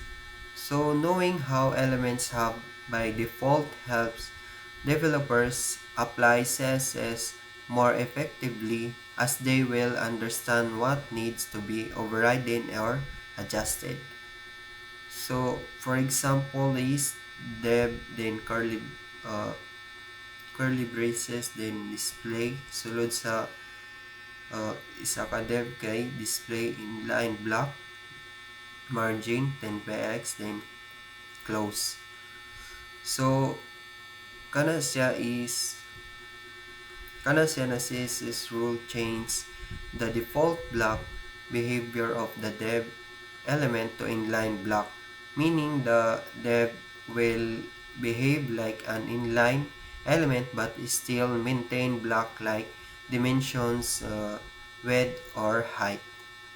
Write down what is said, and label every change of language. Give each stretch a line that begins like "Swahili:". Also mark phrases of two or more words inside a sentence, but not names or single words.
English: So knowing how elements have by default helps developers apply CSS more effectively as they will understand what needs to be overridden or adjusted. So for example is dev then curly braces then display
Cebuano: sulod sa isa ka dev kay
English: display inline block margin 10px then close. So
Cebuano: kana siya na
English: CSS rule change the default block behavior of the dev element to inline block, meaning the dev will behave like an inline element but still maintain block like dimensions, width or height.